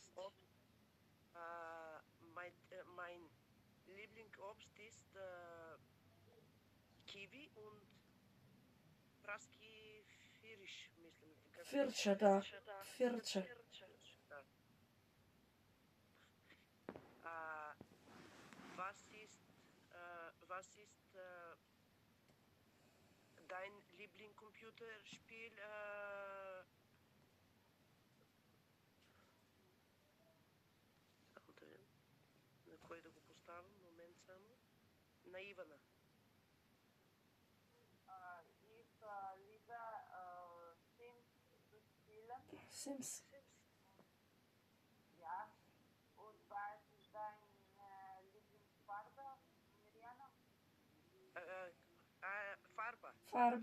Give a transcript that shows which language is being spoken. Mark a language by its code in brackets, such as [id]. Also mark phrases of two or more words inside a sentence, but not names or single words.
[de] Mein Lieblingsobst ist Kiwi und praski Pfirsch, mislim. Pfirsche, da. Pfirsche. Was ist dein Lieblingscomputerspiel? [mk] На кой да го поставам? Момент само. На Ивана. Sims. [de] Ja. Und was ist dein Lieblingsfarbe, Mirjana? Farbe,